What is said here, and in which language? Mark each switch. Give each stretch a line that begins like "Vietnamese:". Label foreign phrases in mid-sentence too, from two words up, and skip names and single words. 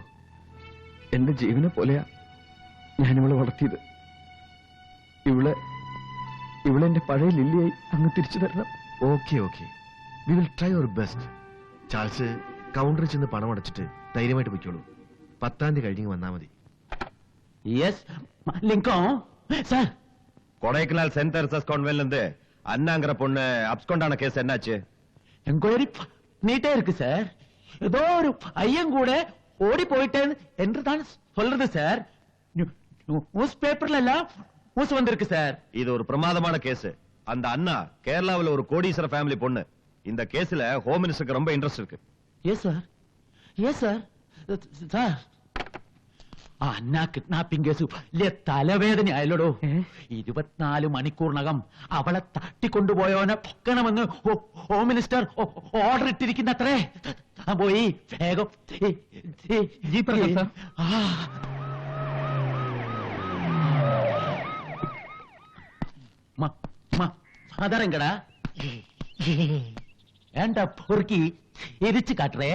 Malayalam: എന്റെ ജീവനെ പോലെയാ ഞാനിവളെ വളർത്തിയത്. ഇവളെന്റെ പഴയ ലില്ലിയായി അങ്ങ് തിരിച്ചു തരണം.
English: okay, we will try your best.
Malayalam: ചാൾസ് കൗണ്ടറിൽ ചെന്ന് പണം അടച്ചിട്ട് ധൈര്യമായിട്ട് പൊയ്ക്കോളൂ. 10-ാം തീയതി കഴിഞ്ഞ് വന്നാൽ മതി.
Tamil: യെസ് லிங்கம் சார். கொடைக்கானல் சென்ட் தெரசாஸ் கான்வென்ட்ல இருந்து அண்ணாங்கற பொண்ணு அப்ஸ்கொண்டான கேஸ் என்னாச்சு? என்கொயரி நீட்டே இருக்கு சார். ஏதோ ஒரு ஐயன் கூட ஓடி போயிட்டேன் என்று தான் சொல்றது சார். நியூஸ் பேப்பர்ல எல்லாம் நியூஸ் வந்திருக்கு சார். இது ஒரு பிரமாதமான கேஸ். அந்த அண்ணா கேரளாவில் ஒரு கோடீஸ்வர ஃபேமிலி பொண்ணு. இந்த கேஸ்ல ஹோம் மினிஸ்டருக்கு ரொம்ப இன்ட்ரெஸ்ட் இருக்கு. எஸ் சார்.
Malayalam: സാർ, അന്നാ കിഡ്നാപ്പിംഗ് കേസ് വലിയ തലവേദന ആയല്ലോടോ. 24 മണിക്കൂറിനകം അവളെ തട്ടിക്കൊണ്ടുപോയവനെ പൊക്കണമെന്ന് ഹോം മിനിസ്റ്റർ ഓർഡർ ഇട്ടിരിക്കുന്ന അത്രേ. പോയി വേഗം. അതറങ്കടാ ഏണ്ട പൊറുക്കി ഇരിച്ചു കാട്ടറേ.